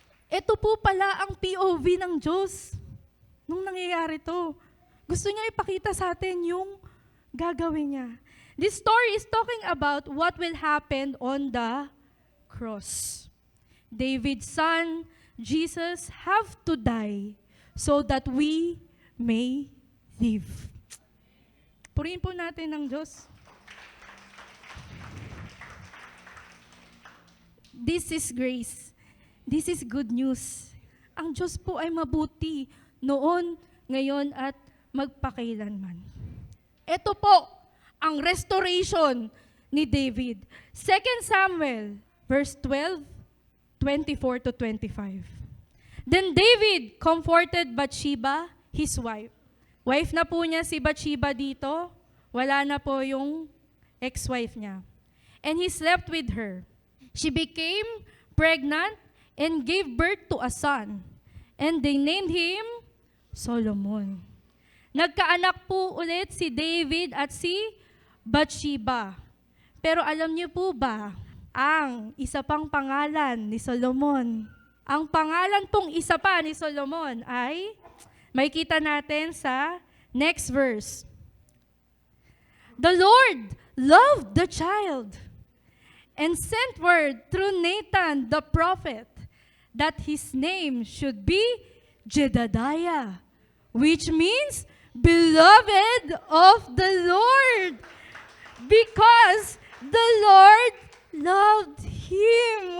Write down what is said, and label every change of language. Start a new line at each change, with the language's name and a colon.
Filipino: Ito po pala ang POV ng Diyos nung nangyayari to. Gusto niya ipakita sa atin yung gagawin niya.
English: This story is talking about what will happen on the cross. David's son, Jesus, have to die so that we may live.
Filipino: Purihin po natin ng Diyos.
English: This is grace. This is good news.
Filipino: Ang Diyos po ay mabuti noon, ngayon, at magpakailanman. Ito po ang restoration ni David.
English: 2 Samuel, verse 12, 24 to 25. Then David comforted Bathsheba, his wife. Wife na po niya si Bathsheba dito. Wala na po yung ex-wife niya. And he slept with her. She became pregnant and gave birth to a son. And they named him Solomon.
Filipino: Nagkaanak po ulit si David at si Bathsheba. Pero alam niyo po ba, ang isa pang pangalan ni Solomon, ang pangalan pong isa pa ni Solomon ay, makikita natin sa
English: next verse. The Lord loved the child and sent word through Nathan the prophet that his name should be Jedediah, which means beloved of the Lord, because the Lord loved him.